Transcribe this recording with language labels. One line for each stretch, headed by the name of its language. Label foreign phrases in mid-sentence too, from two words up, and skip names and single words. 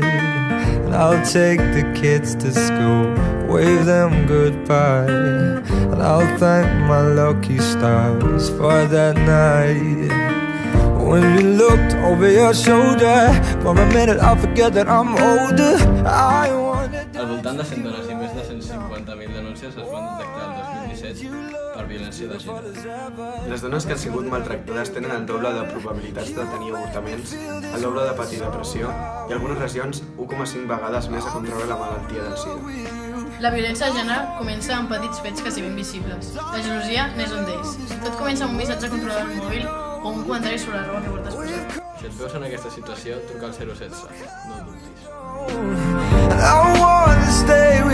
English: And I'll take the kids to school, wave them goodbye. And I'll thank my lucky stars for that night. When you looked over your shoulder, for a minute I forget that I'm older. I wanted
Catalan: Al voltant de 100 dones i més de 150.000 denúncies es van detectar el 2017 per violència de gènere. Les dones que han sigut maltractades tenen el doble de probabilitats de tenir avortaments, el doble de patir depressió i algunes regions 1,5 vegades més a contraure la malaltia del SIDA. La violència de gènere comença amb petits fets quasi invisibles. La gelosia n'és un d'ells. Tot comença amb un missatge controlat al mòbil o un comentari sobre la roba que portes posat. Si et veus en aquesta situació, truca al 016, no ho dubtis.
English: I wanna stay